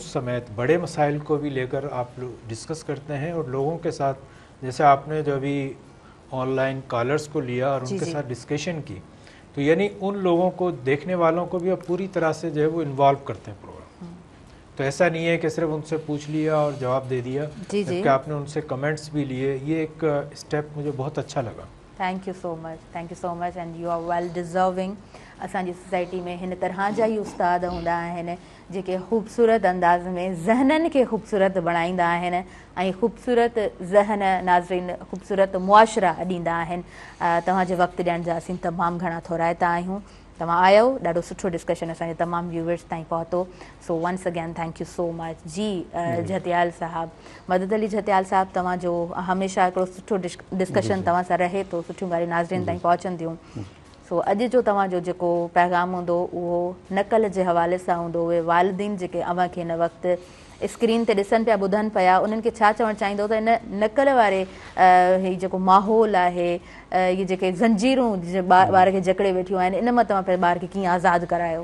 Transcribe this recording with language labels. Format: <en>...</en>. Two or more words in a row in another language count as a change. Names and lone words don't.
<ur>اس سمیت بڑے مسائل کو بھی لے کر آپ لوگ ڈسکس کرتے ہیں اور لوگوں کے ساتھ، جیسے آپ نے جو ابھی</ur> <en>online callers</en> <ur>کو لیا اور جی, ان کے جی. ساتھ ڈسکشن کی، تو یعنی ان لوگوں کو، دیکھنے والوں کو بھی آپ پوری طرح سے جو ہے وہ انوالو کرتے ہیں پروگرام. تو ایسا نہیں ہے کہ صرف ان سے پوچھ لیا اور جواب دے دیا, جی. جبکہ آپ نے ان سے کمنٹس بھی لیے۔ یہ ایک اسٹیپ مجھے بہت اچھا لگا.</ur> <en>thank you so much and you are well deserving.</en> <sd>असांजी सोसाइटी में हिन तरह जा ई उस्ताद हूंदा आहिनि जेके ख़ूबसूरत अंदाज़ में ज़हननि खे ख़ूबसूरत बणाईंदा आहिनि ऐं ख़ूबसूरत ज़हन नाज़रीन ख़ूबसूरत मुआशरा ॾींदा आहिनि। तव्हांजे वक़्तु ॾियण जा असीं तमामु घणा थोराइता आहियूं। तव्हां आयो, ॾाढो सुठो डिस्कशन असांजे तमामु व्यूवर्स ताईं पहुतो।</sd> <en>so once again thank you so much जी।</en> <sd>झतियाल साहब, मदद अली झतियाल साहब, तव्हांजो हमेशह हिकिड़ो सुठो डिस्कशन तव्हां सां रहे थो, सुठियूं ॻाल्हियूं नाज़रीन ताईं पहुचंदियूं। सो अॼु जो तव्हांजो जेको पैगाम हूंदो उहो नक़ल जे हवाले सां हूंदो। उहे वालिदीन जेके अव्हां खे हिन वक़्तु स्क्रीन ते ॾिसनि पिया, ॿुधनि पिया, उन्हनि खे छा चवणु चाहींदो त इन नक़ल वारे हीउ जेको माहौल आहे, इहे जेके ज़ंजीरूं ॿार खे जकड़े वेठियूं आहिनि, इन मां तव्हां पंहिंजे ॿार खे कीअं आज़ादु करायो?</sd>